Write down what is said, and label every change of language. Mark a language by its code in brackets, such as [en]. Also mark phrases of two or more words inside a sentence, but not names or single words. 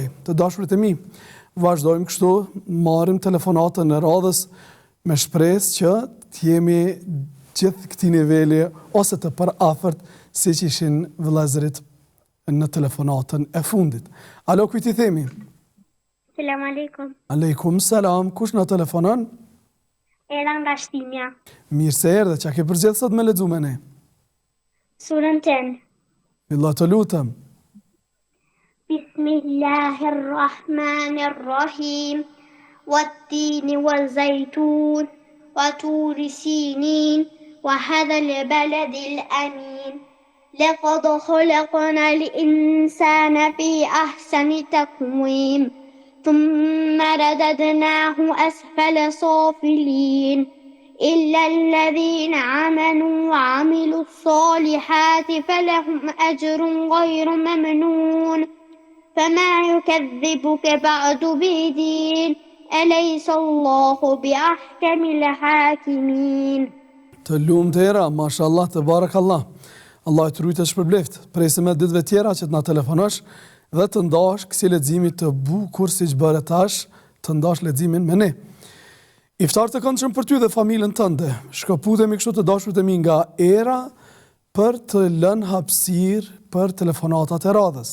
[sq] Të dashurit e mi, vazhdojmë kështu, marrim telefonatën e radhës me shpresë që të jemi gjithë këtij niveli ose të përafërt siç ishin vëllezërit në telefonatën e fundit. Alo, kujt i themi? [ar] سلام عليكم. عليكم سلام. [sq] Kush na telefonon? Era nga Shtimja. Mirë se erdhe. Çka ke përgjigjë sot me lexuar me ne? Surën ten. Allah të lutem. [ar] Bismillahirrahmanirrahim. والتين والزيتون وطور سينين وهذا البلد الأمين. لقد خلقنا الإنسان في أحسن تقويم ثم رددناه أسفل سافلين إلا الذين آمنوا وعملوا الصالحات فلهم أجر غير ممنون فما يكذبك بعد بدين أليس الله بأحكم الحاكمين. [sq] Të tëra, mashallah, të barakallah. Allah të rujtë shpërbleft, presim e ditëve tjera që të na telefonosh dhe të ndash kësi leximi të bukur si që bëre tash, të ndash leximin me ne. Iftar të këndshëm për ty dhe familjen tënde. Shkëputemi kështu të dashurit e mi nga era për të lënë hapësirë për telefonatat e radhës.